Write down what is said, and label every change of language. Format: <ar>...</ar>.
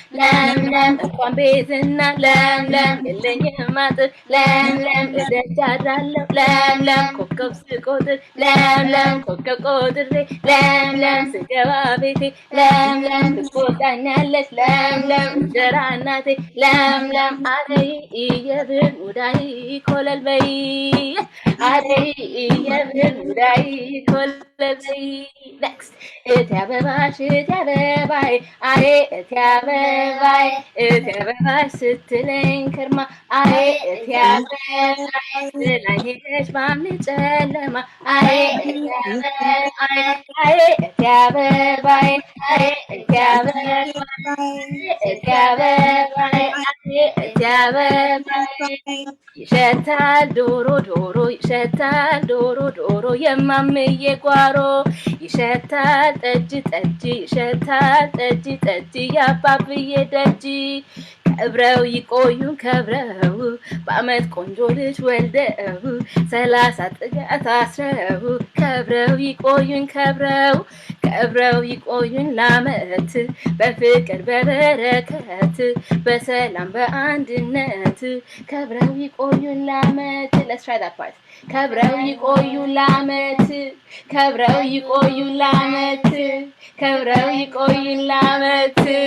<am>lam lam, እንኳን ቤትና lam lam, የለኝም አጥር lam lam፣ እደጃጃለሁ lam lam፣ ኮከብ ስቆጥር lam lam፣ ኮከብ ቆጥሬ lam lam፣ ስገባ ቤቴ lam lam፣ ትቆጣኛለች lam lam፣ እንጀራ እናቴ lam lam፣ አደይ የብር ሙዳይ ኮለል በይ፣ አደይ የብር ሙዳይ ኮለል በይ።</am> <en>Next.</en> <am>እቲ አበባሽ እቲ አበባይ፣ አሬ እቲ አበባይ፣ እቲ አበባሽ ስትለኝ ከርማ፣ አሬ እቲ አበባይ ስላኝ ሄደሽ ባምኒ ጨለማ፣ አሬ እቲ አበባይ፣ አሬ እቲ አበባይ፣ አሬ እቲ አበባይ፣ እቲ አበባይ፣ አሬ እቲ አበባይ። ይሸታል ዶሮ ዶሮ፣ ይሸታል ዶሮ ዶሮ፣ የማምዬ ጓሮ ጓሮ ይሸታል ጠጅ ጠጅ ይሸታል ጠጅ ጠጅ ያባብዬ ደጅ ከብረው ይቆዩን ከብረው በአመት ቆንጆ ልጅ ወልደው 30 ጥጋት አስረው ከብረው ይቆዩን ከብረው ከብረው ይቆዩን ለአመት በፍቅር በበረከት በሰላም በአንድነት ከብረው ይቆዩን ለአመት</am> <en>Let's try that part</en> <am>ከብረው ይቆዩን ለአመት ከብረው ይቆዩን ለአመት ከብረው ይቆዩን ለአመት</am>